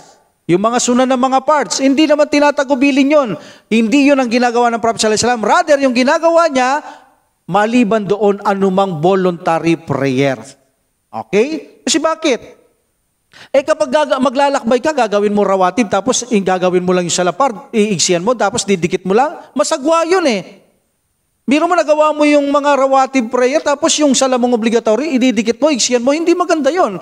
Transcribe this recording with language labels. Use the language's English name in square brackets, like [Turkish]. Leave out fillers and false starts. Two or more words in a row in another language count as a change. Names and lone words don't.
[Filipino] Yung mga sunan ng mga parts, hindi naman tinatagubilin yon. Hindi yun ang ginagawa ng Prophet [Arabic] صلى الله عليه وسلم. [Filipino] Rather, yung ginagawa niya, maliban doon anumang [English] voluntary prayer. [Filipino] Okay? Kasi bakit? Kapag maglalakbay ka, gagawin mo rawatib, tapos gagawin mo lang yung sala part, iigsiyan mo, tapos didikit mo lang, masagwa yun Biro mo nagawa mo yung mga rawatib prayer, tapos yung salamong obligatory, ididikit mo, igsiyan mo, hindi maganda yon.